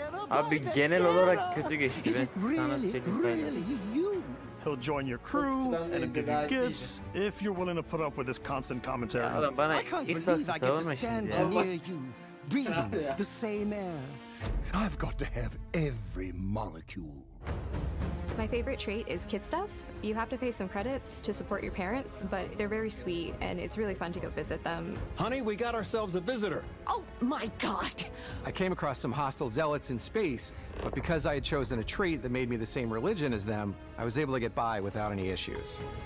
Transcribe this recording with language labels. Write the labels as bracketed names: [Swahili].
[Turkish] Abi genel olarak kötü geçti. Ben sana söyleyeyim. [English] He'll join your crew and give you gifts if you're willing to put up with this constant commentary. [Turkish] Adam bana Xbox'ı savunma şimdi ya. [English] Breathing the same air. I've got to have every molecule. My favorite trait is kid stuff. You have to pay some credits to support your parents, but they're very sweet and it's really fun to go visit them. Honey, we got ourselves a visitor. Oh my God! I came across some hostile zealots in space, but because I had chosen a trait that made me the same religion as them, I was able to get by without any issues.